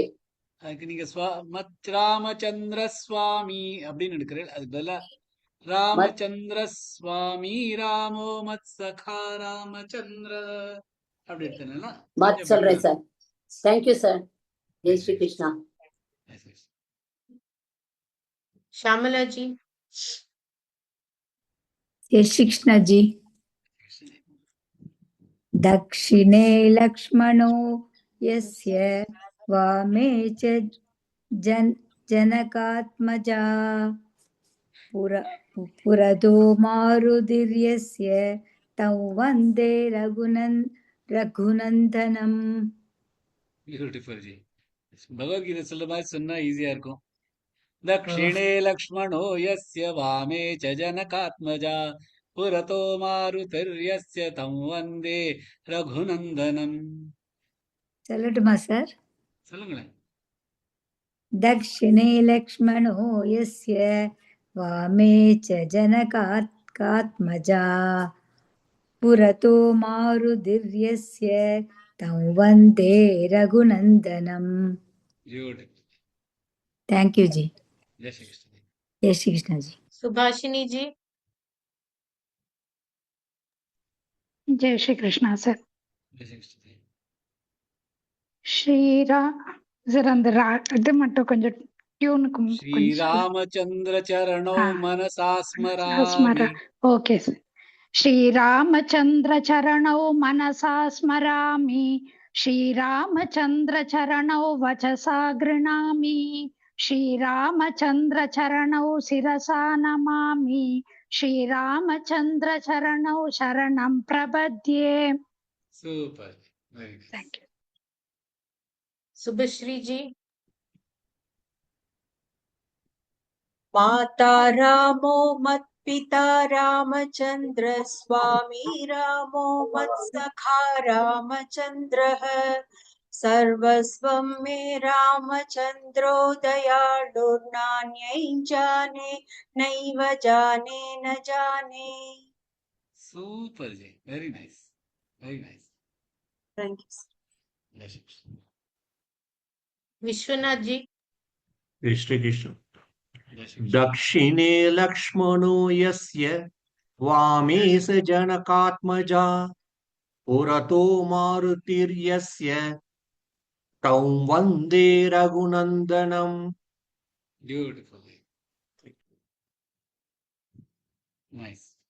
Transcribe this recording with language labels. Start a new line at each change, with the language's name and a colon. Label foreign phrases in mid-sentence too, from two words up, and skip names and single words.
Tamil: அதுக்கு நீங்க மத் ராமச்சந்திர சுவாமி அப்படின்னு எடுக்கிறேன். அதுக்கு பதிலா ராமச்சந்திர சுவாமி
Sanskrit: रामो मत् सखा
Tamil: ராமச்சந்திர அப்படி எடுத்தேன்னா மத் சொல்றேன் சார்.
English: thank you sir.
Hindi: जय श्री कृष्णा. श्यामला जी। जय श्री कृष्ण जी।
Sanskrit: दक्षिणे लक्ष्मणो यस्य वामे च जनकात्मजा पुरतो मारुतिर्यस्य तं वन्दे रघुनन्दनम्।
English: beautiful ji.
Tamil: பகவத்கீதை சொல்ற மாதிரி சொன்னா ஈஸியா இருக்கும்.
Sanskrit: दक्षिणे लक्ष्मणो यस्य वामे च जनकात्मजा पुरतो मारुतिर्यस्य तं वन्दे रघुनन्दनम्.
Tamil: சொல்லட்டுமா சார்? சொல்லுங்களேன்.
Sanskrit: दक्षिणे लक्ष्मणो यस्य वामे च जनकात्मजा पुरतो मारुतिर्यस्य तं वन्दे रघुनन्दनम्।
English: thank you ji.
Hindi: जय श्री कृष्ण जी। जय श्री कृष्ण जी। सुभाषिनी जी। जय श्री कृष्ण सर। जय श्री कृष्ण जी।
Tamil: சார் அந்த இது மட்டும் கொஞ்சம் டியூனுக்கு
Sanskrit: श्रीरामचन्द्र चरणौ मनसा स्मरामि.
English: okay sir.
Sanskrit: श्रीरामचन्द्र चरणौ मनसा स्मरामि श्रीरामचन्द्र चरणौ वचसा गृह्णामि श्रीरामचन्द्र चरणौ शिरसा नमामि श्रीरामचन्द्र चरणौ शरणं प्रपद्ये।
English: Super. Very nice. Thank you.
Hindi: सुभश्री जी।
Sanskrit: माता रामो मत्पिता रामचन्द्र स्वामी रामो मत्सखा रामचन्द्रः सर्वस्वं मे रामचन्द्रो दयाळुर्नान्यं जाने नैव जाने न जाने।
English: Super ji. Very nice. Very nice. Thank you.
Hindi: जय श्री कृष्ण। विश्वनाथ जी। जय श्री कृष्ण।
Sanskrit: दक्षिणे लक्ष्मणो यस्य वामे स जनकात्मजा पुरतो मारुतिर्यस्य तं वन्दे रघुनन्दनम्।
English: Beautiful. Nice.